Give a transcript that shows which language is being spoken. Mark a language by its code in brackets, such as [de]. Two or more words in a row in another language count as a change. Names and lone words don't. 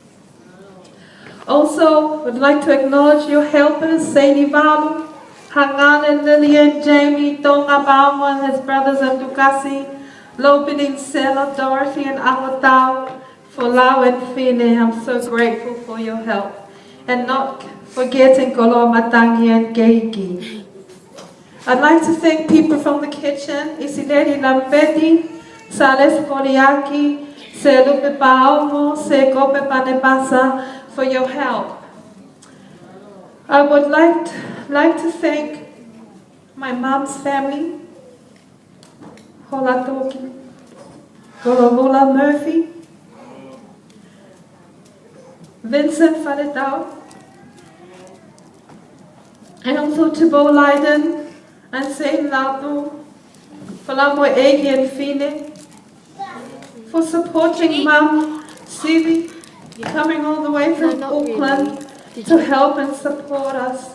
[en] Also, would like to acknowledge your helpers, Sadie Valu, Hangan and Lillian, Jamie, Nunia Ngauamo and his brothers and Dukasi, Lobidin Sela, Dorothy and Awatau, for Lau and Fine. I'm so grateful for your help. And not forgetting Kolo Matangi and Geiki. I'd like to thank people from the kitchen, Isideri Lampeti, Sales Koriaki, Se Lupe Paomo, Se Kope Panebasa, for your help. I would like to thank my mom's family, Holatoki, Golovola Murphy, Vincent Faletau, and also Tibo Leiden and Satan Lautu, Falamo Egi and Fine, for supporting Mom Sivi, coming all the way from Auckland to help and support us.